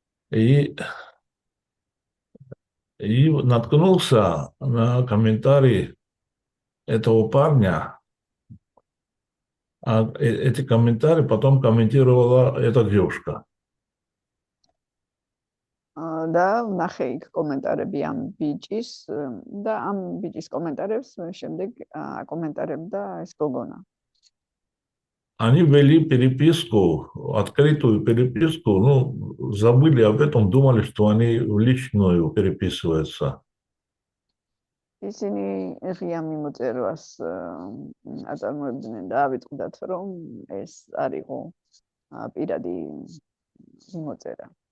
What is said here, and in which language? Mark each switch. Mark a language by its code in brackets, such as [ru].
[ru] И наткнулся на комментарий этого парня, А эти комментарии потом комментировала эта девушка. [ka] და ნახე იქ კომენტარები ამ ბიჭის და ამ ბიჭის კომენტარებს შემდეგ აკომენტარებდა ეს გოგონა. [ru] Они вели переписку, открытую переписку, ну, забыли об этом, думали, что они в личную переписываются. [ka] ისინი ღია მიმოწერას აწარმოებდნენ და ავიწყდათ, რომ ეს არ იყო პირადი მიმოწერა.